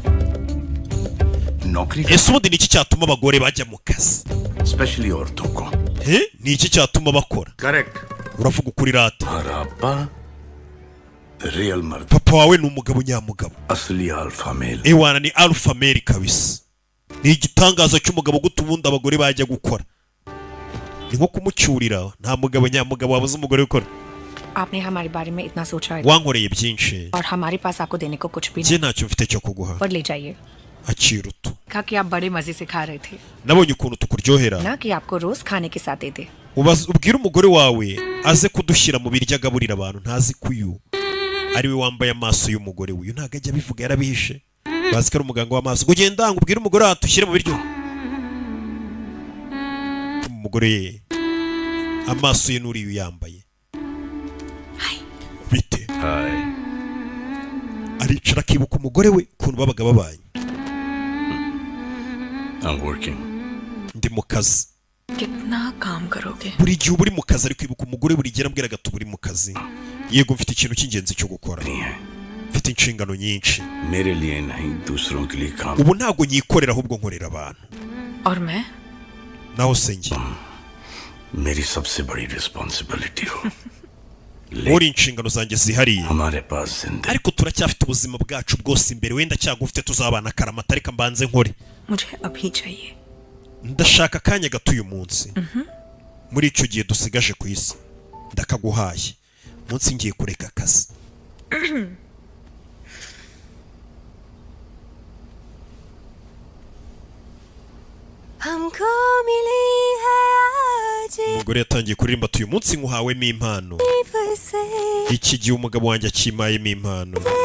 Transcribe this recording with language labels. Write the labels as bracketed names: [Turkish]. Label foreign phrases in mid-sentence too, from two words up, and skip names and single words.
[Kinyarwanda] ese ubundi ni iki cyatuma abagore bajya mu kazi ni iki cyatuma bakora uravuga ukuri rata papa wawe ni umugabo nyamugabo ewana ni [English] alpha male [Kinyarwanda] kabisa ni igitangaza cy'umugabo guta ubundi abagore bajya gukora ni nko kumucyurira nta mugabo nyamugabo wabuze umugore gukora [Hindi] आपने हमारे बारे में इतना सोचा है [Kinyarwanda] wankoreye byinshi [Hindi] और हमारे पास आपको देने को कुछ भी नहीं [Kinyarwanda] ntacyo mfite cyo kuguha [Hindi] पर ले जाइए [Kinyarwanda] akira utu [Hindi] कहा कि आप बड़े मजे से खा रहे थे [Kinyarwanda] nabonye ukuntu tukuryohera [Hindi] ना कि आपको रोज खाने के साथ देते [Kinyarwanda] ubwira umugore wawe aze kudushyira mu biryo agaburira abantu ntazi ko uyu ari we wambaye amaso y'umugore uyu ntago ajya abivuga yarabihishe bazi ko ari umuganga w'amaso kugenda ngo ubwire umugore wawe tushyire mu biryo umugore ye amaso ye n'uriya uyambaye bite aricara akibuka umugore we ukuntu babaga babanye ndi mu kazi [Hindi] कितना काम करोगे [Kinyarwanda] buri gihe uba uri mu kazi ari kwibuka umugore buri gihe arambwira gato uri mu kazi yego mfite ikintu cy'ingenzi cyo gukora mfite inshingano nyinshi ubu ntabwo nyikorera ahubwo nkorera abantu [Hindi] और मैं [Kinyarwanda] naho se njye [Hindi] मेरी सबसे बड़ी रिस्पांसिबिलिटी हो [Kinyarwanda] uri inshingano zanjye zihariye ariko turacyafite ubuzima bwacu bwose imbere wenda cyagufite tuzabana akaramata ariko mbanze nkore [Hindi] मुझे अभी चाहिए [Kinyarwanda] ndashaka akanya gato uyu munsi muri icyo gihe dusigaje ku isi ndakaguhaye munsi ngiye kureka akazi umugore yatangiye kuririmba ati uyu munsi nkuhawemo impano iki gihe umugabo wanjye akimayemo impano